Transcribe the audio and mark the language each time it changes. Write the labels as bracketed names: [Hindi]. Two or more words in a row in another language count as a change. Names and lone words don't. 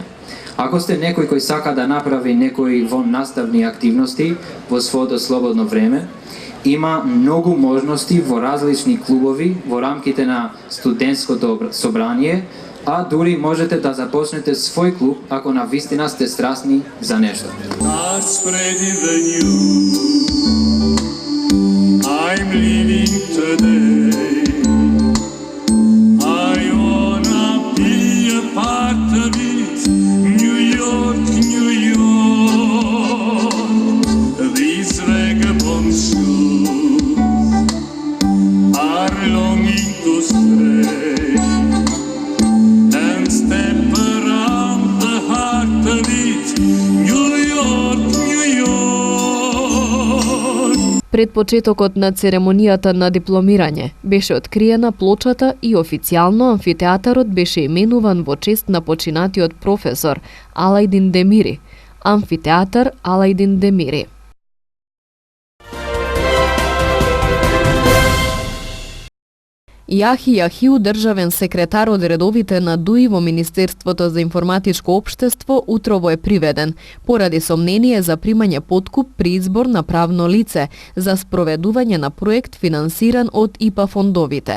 [Macedonian] Ако сте некој кој сака да направи некои воннаставни активности во своето слободно време, има многу можности во различни клубови во рамките на студентското собрание, а дури можете да започнете свој клуб ако навистина сте страстни за нешто. [English] I'm living today. I wanna be a part of it. New York, New York. These vagabond shoes are longing to stray and step around the heart of it. New York, New York. [Macedonian] Пред почетокот на церемонијата на дипломирање беше откриена плочата и официјално амфитеатарот беше именуван во чест на починатиот професор Алајдин Демири. Амфитеатар Алајдин Демири. Јахи Јахиу, државен секретар од редовите на ДУИ во Министерството за информатичко општество, утрово е приведен поради сомнение за примање подкуп при избор на правно лице за спроведување на проект финансиран од ИПА фондовите.